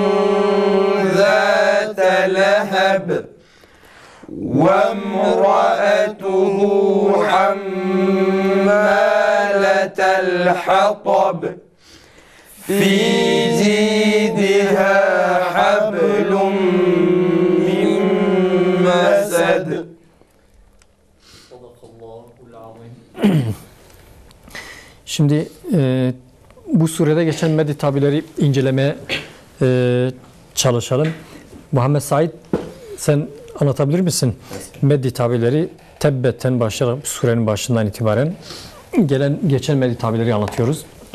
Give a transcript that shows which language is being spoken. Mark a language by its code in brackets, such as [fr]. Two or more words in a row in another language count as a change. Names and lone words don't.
[ar] ذات لهب وامرأته حمالة الحطب في جيدها حبل من مسد [tr] Şimdi bu surede geçen meddi tabileri incelemeye çalışalım. Muhammed Said sen anlatabilir misin? Meddi tabileri tebbetten başlayarak surenin başından itibaren geçen meddi tabileri anlatıyoruz.